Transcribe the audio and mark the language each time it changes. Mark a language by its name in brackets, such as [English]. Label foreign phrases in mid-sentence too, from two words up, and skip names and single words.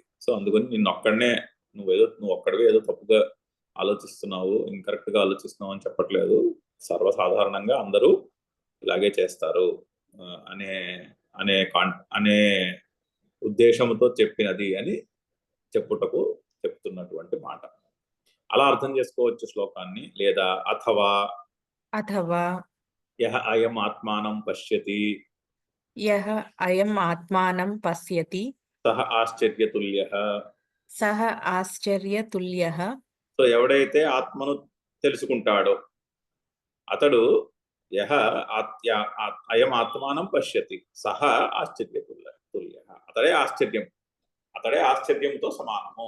[Telugu] సో అందుకని నువ్వు ఒక్కడివే ఏదో తప్పుగా ఆలోచిస్తున్నావు, ఇన్కరెక్ట్ గా ఆలోచిస్తున్నావు అని చెప్పట్లేదు. సర్వసాధారణంగా అందరూ ఇలాగే చేస్తారు అనే అనే అనే ఉద్దేశంతో చెప్పినది అని చెప్తున్నటువంటి మాట. అలా అర్థం చేసుకోవచ్చు శ్లోకాన్ని. లేదా [Sanskrit] అథవా యః అయం ఆత్మానం పశ్యతి. యః అయం ఆత్మానం పశ్యతి. సహ ఆశ్చర్యతుల్యః. సహ ఆశ్చర్యతుల్యః. [Telugu] సో ఎవడైతే ఆత్మను తెలుసుకుంటాడో అతడు [Sanskrit] యః అయం ఆత్మానం పశ్యతి సహ ఆశ్చర్యతుల్యః. [Telugu] అతడే ఆశ్చర్యంతో సమానము.